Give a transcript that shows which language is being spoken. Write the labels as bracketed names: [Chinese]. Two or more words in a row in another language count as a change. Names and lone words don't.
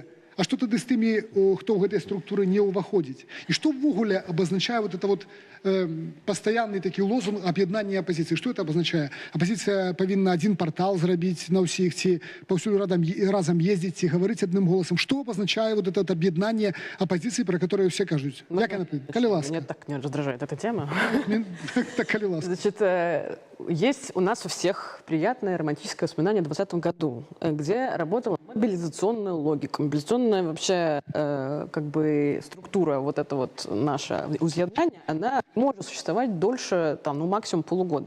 [Belarusian] А што тады з тымі, хто ў гэтай структуры не ўваходзіць? І што ўвогуле абазначае [Russian] вот это вот [Belarusian] пастаянны такі лозунг аб'яднання апозіцыі? Што это абазначае? Апозіцыя павінна адзін партал зрабіць на ўсіх, ці паўсюль разам ездзіць, ці гаварыць адным голасам? Што абазначае [Russian] вот это [Belarusian] аб'яднанне апозіцыі, [Russian] про которое все [Belarusian] кажуць? Як яна прыйдзе? Калі ласка. [Russian] Меня так не раздражает эта тема. [Belarusian] Так, калі ласка. [Russian] Значит, есть у нас у всех приятное романтическое воспоминание в 2020 году, где работала мобилизационная логика, мобилизационная вообще как бы структура, вот это вот наше узъедание, она может существовать дольше, там, ну, максимум полугода.